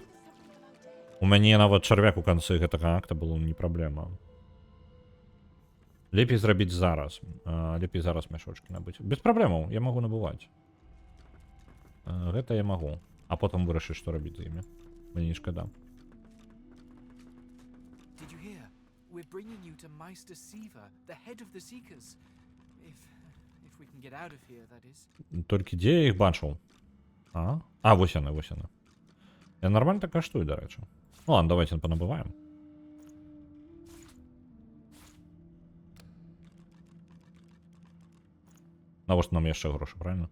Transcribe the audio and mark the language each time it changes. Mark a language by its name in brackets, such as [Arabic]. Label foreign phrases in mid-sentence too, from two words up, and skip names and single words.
[Belarusian] У мяне нават чарвяк у канцы гэтага акта было не праблема. Лепей зрабіць зараз. Лепей зараз мяшочкі набыць. Без праблемаў, я магу набываць. Гэта я магу. А потым вырашыць, што рабіць з імі. Мне не шкада. [English] Did you hear? We're bringing you to Meister Siva, the head of the Seekers. If we can get out of here, that is. [Belarusian] Толькі дзе я іх бачыў? Вось яны, вось яны. Я нармальна так каштую, дарэчы. [Russian] Ну ладно, давайте понабываем. [Belarusian] Навошта нам яшчэ грошы, правильно?